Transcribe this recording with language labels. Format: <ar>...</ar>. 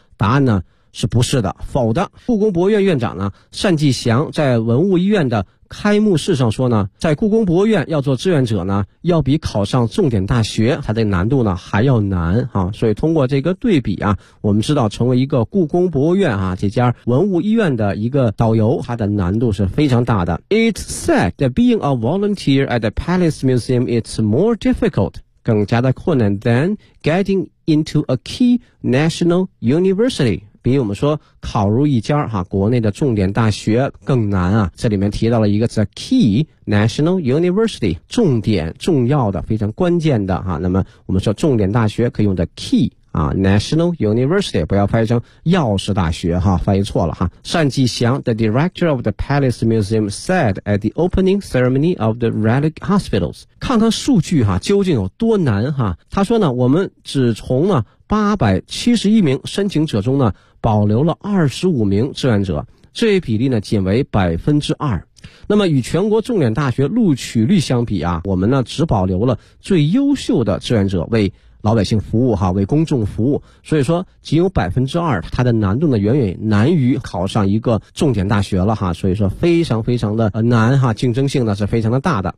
<zh>答案呢是不是的，否则故宫博物院院长呢单霁翔在文物医院的开幕式上说呢，在故宫博物院要做志愿者呢，要比考上重点大学它的难度呢还要难啊。所以通过这个对比啊，我们知道成为一个故宫博物院啊这家文物医院的一个导游，它的难度是非常大的。</zh> <en>It's said that being a volunteer at the Palace Museum is more difficult, 更加的困难 than getting into a key national university.</en> <zh>比我们说考入一家哈国内的重点大学更难啊。这里面提到了一个 the key national university, 重点重要的非常关键的哈。那么我们说重点大学可以用 the key,啊 ,national university, 不要翻译成钥匙大学哈，翻译错了哈。</zh> <en>单霁翔 ,the director of the Palace Museum said at the opening ceremony of the Relic Hospitals.</en> <zh>看看数据哈究竟有多难哈。他说呢，我们只从呢871名申请者中呢保留了25名志愿者，这一比例呢仅为 2%。那么与全国重点大学录取率相比啊，我们呢只保留了最优秀的志愿者为老百姓服务哈，为公众服务，所以说仅有 2%, 它的难度呢远远难于考上一个重点大学了哈，所以说非常非常的难哈，竞争性呢是非常的大的。</zh>